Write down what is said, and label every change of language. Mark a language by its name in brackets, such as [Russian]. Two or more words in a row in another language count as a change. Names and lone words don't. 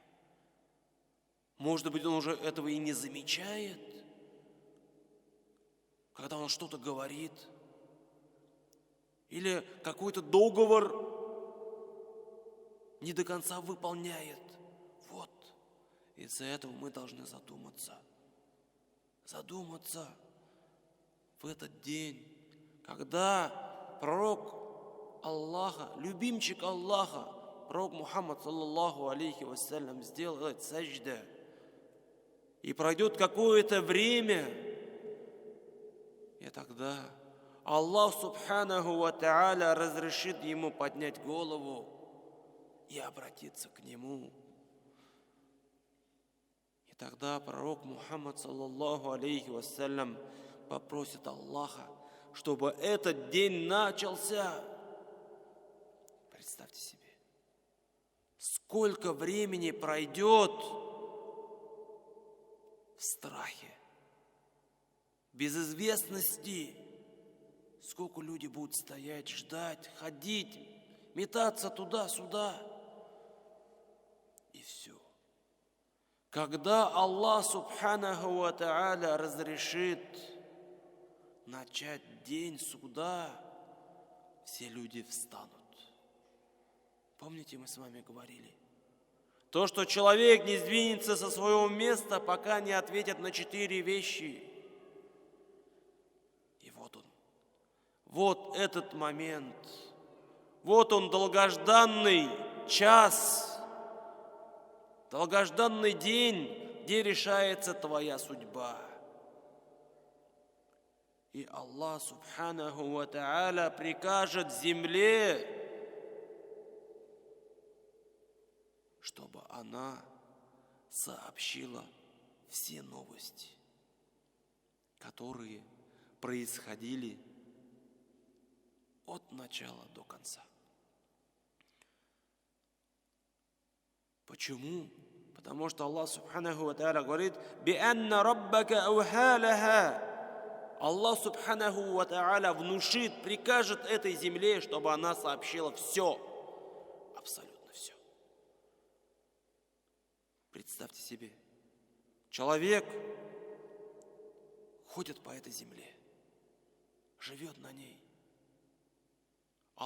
[Russian] Может быть, он уже этого и не замечает, когда он что-то говорит, или какой-то договор не до конца выполняет. Вот. Из-за этого мы должны задуматься. Задуматься в этот день, когда пророк Аллаха, любимчик Аллаха, пророк Мухаммад, [Arabic] صلى الله عليه وسلم, [Russian] сделает сажда. И пройдет какое-то время, и тогда Аллах [Arabic] سبحانه وتعالى [Russian] разрешит ему поднять голову и обратиться к нему. И тогда пророк Мухаммад, [Arabic] صلى الله عليه وسلم, [Russian] попросит Аллаха, чтобы этот день начался. Представьте себе, сколько времени пройдет в страхе, без известности. Сколько люди будут стоять, ждать, ходить, метаться туда-сюда. И все. Когда Аллах [Arabic] سبحانه وتعالى [Russian] разрешит начать день суда, все люди встанут. Помните, мы с вами говорили? То, что человек не сдвинется со своего места, пока не ответит на 4 вещи. И вот он. Вот этот момент. Вот он, долгожданный час, долгожданный день, где решается твоя судьба. И Аллах [Arabic] سبحانه وتعالى [Russian] прикажет земле, чтобы она сообщила все новости, которые происходили от начала до конца. Почему? Потому что Аллах [Arabic] سبحانه وتعالى [Russian] говорит: [Arabic] «بأن ربك أوحى لها». [Russian] Аллах [Arabic] سبحانه وتعالى [Russian] внушит, прикажет этой земле, чтобы она сообщила все, абсолютно все. Представьте себе, человек ходит по этой земле, живет на ней.